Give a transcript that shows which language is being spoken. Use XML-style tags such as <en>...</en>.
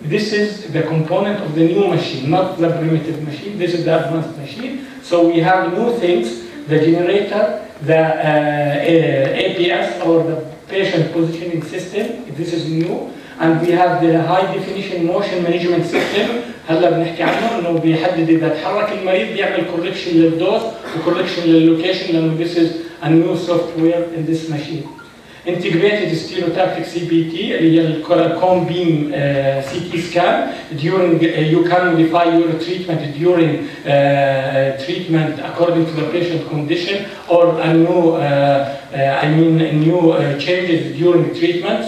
<en>This is the component of the new machine, not the primitive machine. This is the advanced machine. So we have new things: the generator, the APS or the patient positioning system. This is new, and we have the high definition motion management system.</en> <ar>هلا بنحكي عنه انه بيحدد اذا تحرك المريض بيعمل كوركشن للدوز وكوركشن لللوكيشن لانه</ar> <en>this is a new software in this machine. Integrated stereotactic CBT</en> <ar>اللي هي الكون بيم</ar> <en>CT scan during you can modify your treatment during treatment according to the patient condition or a new new changes during treatment.</en>